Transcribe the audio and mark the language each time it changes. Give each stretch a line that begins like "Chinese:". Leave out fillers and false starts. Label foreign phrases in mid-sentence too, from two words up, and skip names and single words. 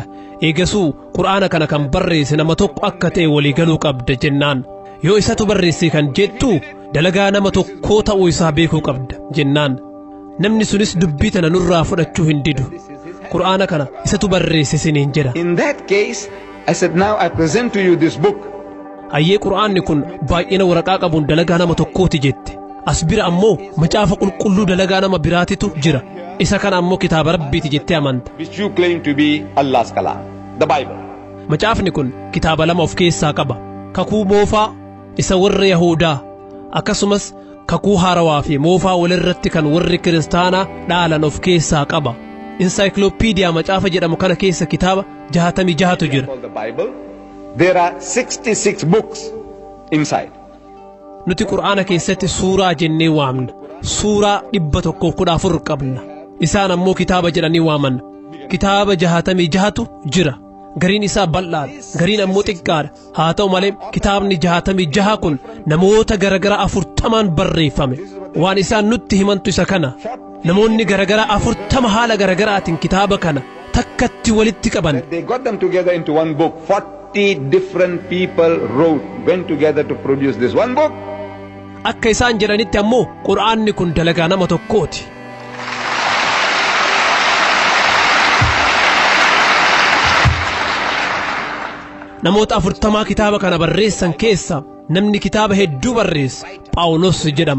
Oromo: Eegasuu qur'aana kana kan barreesse nama tokko akka ta'e walii galuu qabda jennaan. Yoo isatu barreesse kan jettu dalagaa nama tokkoo ta'uu isaa beekuu qabda jennaan. Namni sunis dubbii tana nurraa fudhachuu hin didu. Qur'aana kana isatu barreesse isiniin jedha.
English: In that case, I said, now I present to you this book.
Oromo: Hayyee qur'aanni kun baay'ina waraqaa qabuun dalagaa nama tokkooti jette. As bira ammoo macaafa qulqulluu dalagaa nama biraatitu jira. Isa kana ammoo kitaaba Rabbiiti jettee amanta.
English: Which you claim to be Allah's kalam, the Bible.
Oromo: Macaafni kun kitaaba lama of keessaa qaba. Kakuu moofaa isa warra Yahudaa akkasumas kakuu haarawaa fi moofaa walirratti kan warri kiristaanaa dhaalan of keessaa qaba. Encyclopedia macaafa jedhamu kana keessa kitaaba 66tu jira.
English: There are 66 books inside.
Oromo: Nuti qur'aana keessatti suuraa jennee waamna. Suuraa 114 qabna. Isaan ammoo kitaaba jedhanii waaman. Kitaaba 66tu jira. Gariin isaa bal'aadha, gariin ammoo xiqqaadha. Haa ta'u malee kitaabni 66 kun namoota garagaraa 40 barreeffame. Waan isaan nutti himantu isa kana. Namoonni garagaraa 40 haala garagaraatiin kitaaba kana takkatti walitti qaban.
English: They got them together into one book. 40 different people went together to produce this one book.
Oromo: Akka isaan jedhanitti ammoo qur'aanni kun dalagaa nama tokkooti. Namoota 40 kitaaba kana barreessan keessa namni kitaaba hedduu barreesse Phaawulos jedhama.